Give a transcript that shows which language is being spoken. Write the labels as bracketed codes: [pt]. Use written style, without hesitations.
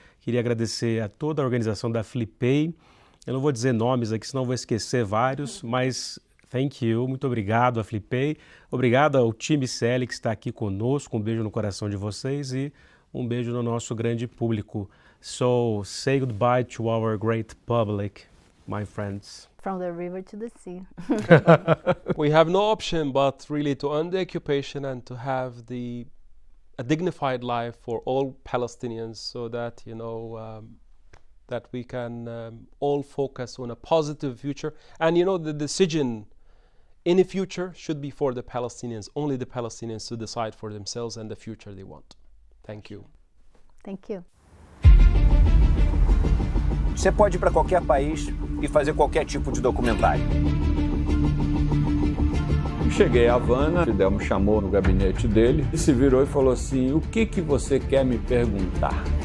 [pt] Queria agradecer a toda a organização da Flipei. Eu não vou dizer nomes aqui, senão vou esquecer vários, mas [en] thank you, [pt] muito obrigado a Flipei, obrigado ao time ICL que está aqui conosco, um beijo no coração de vocês e um beijo no nosso grande público. [en] So, say goodbye to our great public, my friends. From the river to the sea. We have no option but really to end the occupation and to have a dignified life for all Palestinians, so that, you know, that we can all focus on a positive future. And, you know, the decision in the future should be for the Palestinians, only the Palestinians to decide for themselves and the future they want. Thank you. Thank you. [pt] Você pode ir para qualquer país e fazer qualquer tipo de documentário. Cheguei a Havana, Fidel me chamou no gabinete dele e se virou e falou assim: o que você quer me perguntar?